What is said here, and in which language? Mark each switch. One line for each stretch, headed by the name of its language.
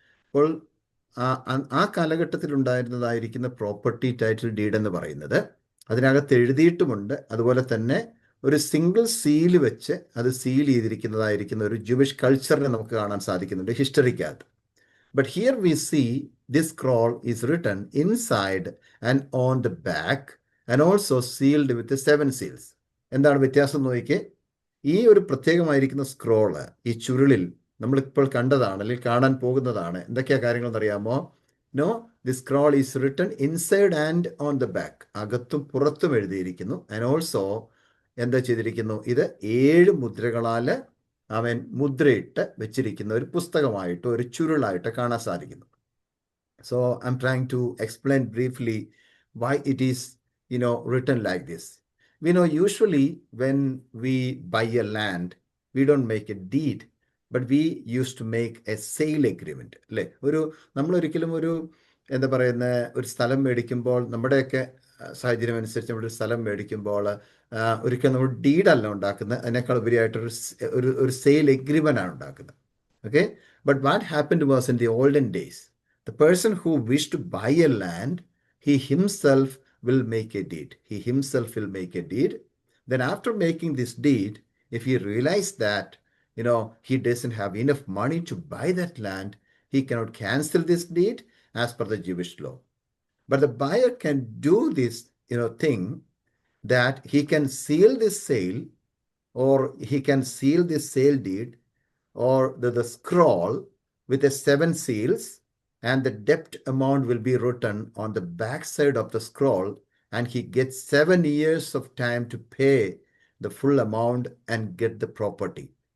Malayalam: അപ്പോൾ ആ കാലഘട്ടത്തിൽ ഉണ്ടായിരുന്നതായിരിക്കുന്ന പ്രോപ്പർട്ടി ടൈറ്റിൽ ഡീഡ് എന്ന് പറയുന്നത് അതിനകത്ത് എഴുതിയിട്ടുമുണ്ട്, അതുപോലെ തന്നെ ഒരു സിംഗിൾ സീൽ വെച്ച് അത് സീൽ ചെയ്തിരിക്കുന്നതായിരിക്കുന്ന ഒരു ജൂവിഷ് കൾച്ചറിനെ നമുക്ക് കാണാൻ സാധിക്കുന്നുണ്ട് ഹിസ്റ്ററിക്കകത്ത്.
English: But here we see this scroll is written inside and on the back and also sealed with the 7 seals.
Malayalam: എന്താണ് വ്യത്യാസം നോക്കിക്കേ? ഈ ഒരു പ്രത്യേകമായിരിക്കുന്ന സ്ക്രോള് ഈ ചുരുളിൽ നമ്മളിപ്പോൾ കണ്ടതാണ്, അല്ലെങ്കിൽ കാണാൻ പോകുന്നതാണ്. എന്തൊക്കെയാ കാര്യങ്ങളെന്ന് അറിയാമോ?
English: no, the scroll is written inside and on the back,
Malayalam: അകത്തും പുറത്തും എഴുതിയിരിക്കുന്നു.
English: and also
Malayalam: എന്താ ചെയ്തിരിക്കുന്നു? ഇത് 7 മുദ്രകളാൽ അവൻ മുദ്രയിട്ട് വെച്ചിരിക്കുന്ന ഒരു പുസ്തകമായിട്ടോ ഒരു ചുരുളായിട്ട് കാണാൻ സാധിക്കുന്നു.
English: So I'm trying to explain briefly why it is written like this. We know usually when we buy a land, we don't make a deed, but we used to make a sale agreement,
Malayalam: അല്ലേ? നമ്മളൊരിക്കലും എന്താ പറയുന്ന ഒരു സ്ഥലം മേടിക്കുമ്പോൾ, നമ്മുടെയൊക്കെ സാഹചര്യം അനുസരിച്ച് നമ്മളൊരു സ്ഥലം മേടിക്കുമ്പോൾ ഒരിക്കലും നമ്മൾ ഡീഡല്ല ഉണ്ടാക്കുന്നത്, അതിനേക്കാൾ ഉപരിയായിട്ടൊരു സെയിൽ എഗ്രിമെൻ്റ് ആണ് ഉണ്ടാക്കുന്നത്.
English: Okay, but what happened was in the olden days, the person who wish to buy a land, he himself will make a deed. He himself will make a deed. Then after making this deed, if he realizes that, he doesn't have enough money to buy that land, he cannot cancel this deed as per the Jewish law. But the buyer can do this, thing, that he can seal this sale, or he can seal this sale deed, or the scroll with the 7 seals, and the debt amount will be written on the back side of the scroll, and he gets 7 years of time to pay the full amount and get the property.